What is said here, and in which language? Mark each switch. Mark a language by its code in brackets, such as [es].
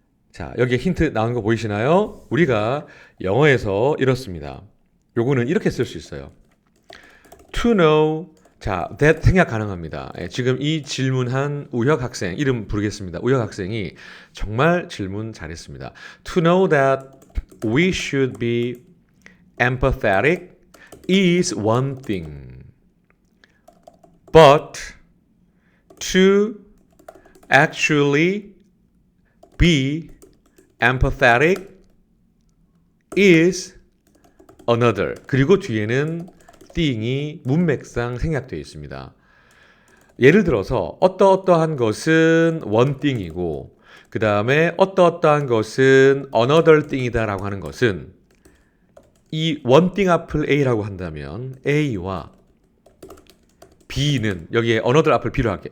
[ko] 자, 여기에 힌트 나온 거 보이시나요? 우리가 영어에서 이렇습니다. 요거는 이렇게 쓸 수 있어요. [en] To know, [ko] 자, that 생략 가능합니다. 지금 이 질문한 우혁 학생, 이름 부르겠습니다. 우혁 학생이 정말 질문 잘했습니다. [en] To know that we should be empathetic is one thing. But to actually be empathetic is another. [ko] 그리고 뒤에는 thing이 문맥상 생략되어 있습니다. 예를 들어서 어떠어떠한 것은 [en] one thing [ko] 이고 그 다음에 어떠어떠한 것은 [en] another thing [ko] 이다 라고 하는 것은 이 one thing 앞을 A라고 한다면 A와 B는 여기에 another 앞을 B로 할게요.